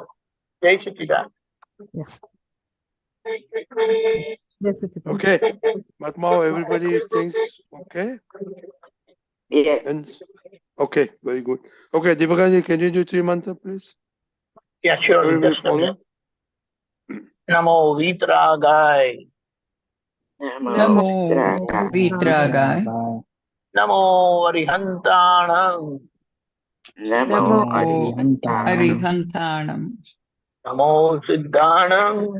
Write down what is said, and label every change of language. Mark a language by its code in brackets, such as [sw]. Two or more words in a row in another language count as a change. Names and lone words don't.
[hi] Jai Sachidanand. [en] Yeah. Okay. Matmao, everybody thinks okay? Yes. And okay, very good. Okay, Deepakanji, can you do 3 mantra, please? Yeah, sure. Everybody follow. [pra] Namo Vitragai. Namo Vitragai. Namo Arihantanam. Namo Arihantanam. Namo Siddhanam.